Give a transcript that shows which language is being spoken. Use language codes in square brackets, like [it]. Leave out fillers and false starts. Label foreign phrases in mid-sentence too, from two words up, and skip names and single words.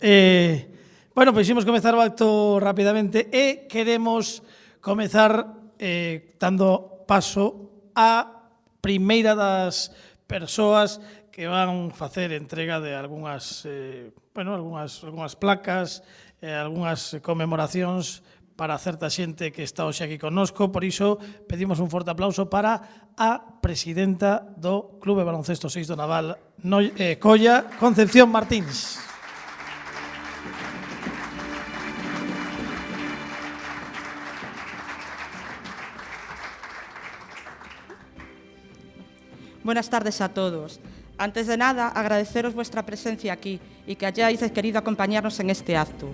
[gl] Bueno, pois imos comezar o acto rapidamente e queremos comezar dando paso á primeira das persoas que van facer entrega de algunhas placas, algunhas conmemoracións para certa xente que está hoxe aquí connosco. Por iso pedimos un forte aplauso para a presidenta do Clube Baloncesto 6 do Naval Colla, Concepción Martins. [es] Buenas tardes a todos. Antes de nada, agradeceros vuestra presencia aquí y que hayáis querido acompañarnos en este acto.